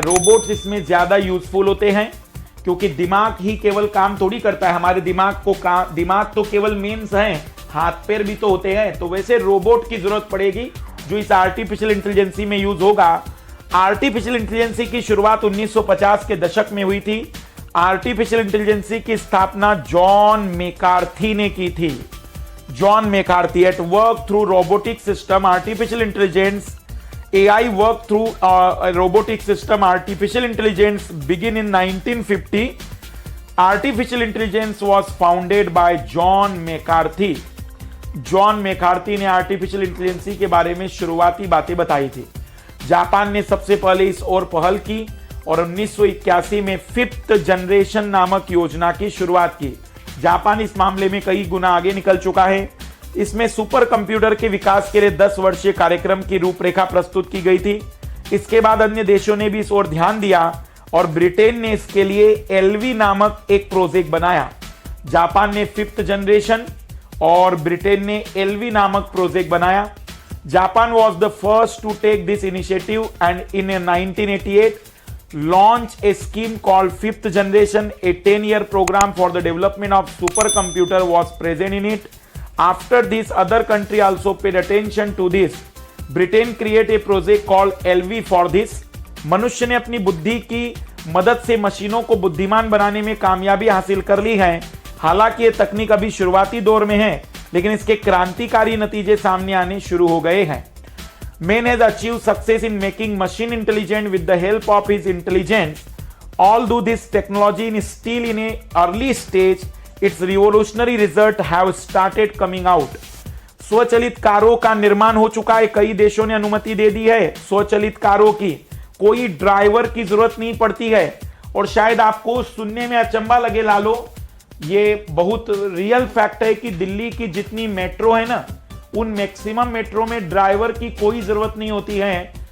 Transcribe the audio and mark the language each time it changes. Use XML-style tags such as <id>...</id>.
<hi>Robots इसमें ज्यादा useful होते हैं क्योंकि दिमाग ही केवल काम थोड़ी करता है, हमारे दिमाग तो केवल मेंस हैं, हाथ पैर भी तो होते हैं। तो वैसे रोबोट की जरूरत पड़ेगी जो इस आर्टिफिशियल इंटेलिजेंसी में यूज होगा। आर्टिफिशियल इंटेलिजेंसी की शुरुआत 1950 के दशक में हुई थी। आर्टिफिशियल इंटेलिजेंसी की स्थापना जॉन मैकार्थी ने की थी।</hi> <en>John McCarthy at work through robotic system artificial intelligence AI work through a robotic system artificial intelligence begin in 1950. Artificial intelligence was founded by John McCarthy.</en> <hi>John McCarthy ने artificial intelligence के बारे में शुरुआती बातें बताई थी। जापान ने सबसे पहले इस ओर पहल की और 1981 में 5th जनरेशन नामक योजना की शुरुआत की। जापान इस मामले में कई गुना आगे निकल चुका है। इसमें सुपर कंप्यूटर के विकास के लिए 10 वर्षीय कार्यक्रम की रूपरेखा प्रस्तुत की गई थी। इसके बाद अन्य देशों ने भी इस ओर ध्यान दिया और ब्रिटेन ने इसके लिए एलवी नामक एक प्रोजेक्ट बनाया। जापान ने 5th जनरेशन और ब्रिटेन ने एलवी नामक प्रोजेक्ट बनाया।</hi> <en>Japan was the first to take this initiative and in 1988 launch a scheme called 5th generation. A 10-year program for the development of supercomputer was present in it. After this, other country also paid attention to this. Britain created a project called LV for this.</en> <hi>मनुष्य ने अपनी बुद्धि की मदद से मशीनों को बुद्धिमान बनाने में कामयाबी हासिल कर ली है। हालांकि ये तकनीक अभी शुरुआती दौर में है, लेकिन इसके क्रांतिकारी नतीजे सामने आने शुरू हो गए हैं।</hi> <en>Man has achieved success in making machine intelligent with the help of his intelligence. Although this technology is still in a early stage, its revolutionary result have started coming out.</en> <hi>स्वचालित कारों का निर्माण हो चुका है, कई देशों ने अनुमति दे दी है स्वचालित कारों की, कोई ड्राइवर की जरूरत नहीं पड़ती है। और शायद आपको सुनने में अचंभा लगे लालो, ये बहुत रियल फैक्ट है कि दिल्ली की जितनी मेट्रो है ना, उन मैक्सिमम मेट्रो में ड्राइवर की कोई जरूरत नहीं होती है।</hi>